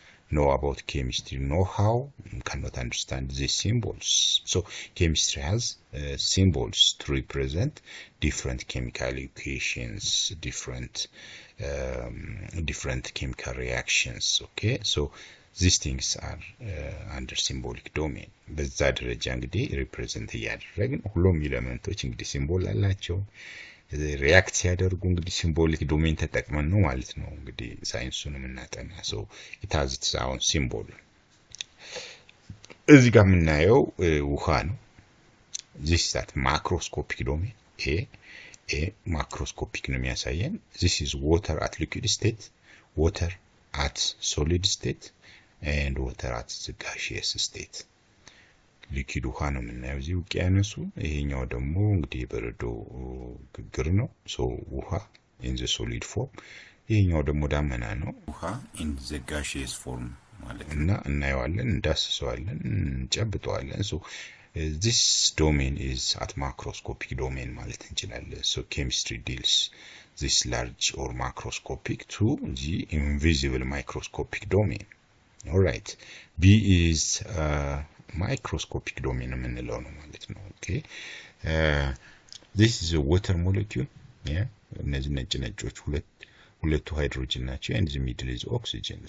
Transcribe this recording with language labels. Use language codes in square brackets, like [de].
[en] know about chemistry know how cannot understand these symbols. So chemistry has symbols to represent different chemical equations, different chemical reactions. Okay, so these things are under symbolic domain. [am] በዛ ደረጃ እንግዲህ ሪፕሬዘንት እያደረግን ሁሉም ኤሌመንቶች እንግዲህ ሲምቦል አላቸው። ሪያክት ሲያደርጉ እንግዲህ ሲምቦሊክ ዶሜን ተጠቅመን ነው ማለት ነው እንግዲህ ሳይንሱን የምናጠና። [en] ሶ ኢት ሃዝ ኢትስ ኦውን ሲምቦል። [am] እዚህ ጋር የምናየው ውሃ ነው። ዚስ ዛት ማክሮስኮፒክ ዶሜን ኤ ማክሮስኮፒክ ነው የሚያሳየን። [en] ዚስ ኢዝ ዋተር አት ሊኩዊድ ስቴት፣ ዋተር አት ሶሊድ ስቴት and water at the gaseous state. [am] ሊኩዊድ ውሃ ነው የምናየው እዚህ ውቅያኖሱ። ይሄኛው ደግሞ እንግዲህ በረዶ ግግር ነው። ሶ ውሃ [en] in the solid form፣ [am] ይሄኛው ደግሞ ዳመና ነው። ውሃ [en] in the gaseous form [am] ማለት እና እናየዋለን፣ እንዳስሰዋለን፣ እንጨብጠዋለን። ሶ [en] this domain is at macroscopic domain [am] ማለት እንችላለን። [en] so chemistry deals this large or macroscopic to the invisible microscopic domain. All right, B is microscopic domain [am] የምንለው ነው ማለት ነው። [en] okay, this is a water molecule. yeah, [am] እነዚህ ነጮች ሁለቱ ሃይድሮጅን ናቸው [en] and the middle is oxygen.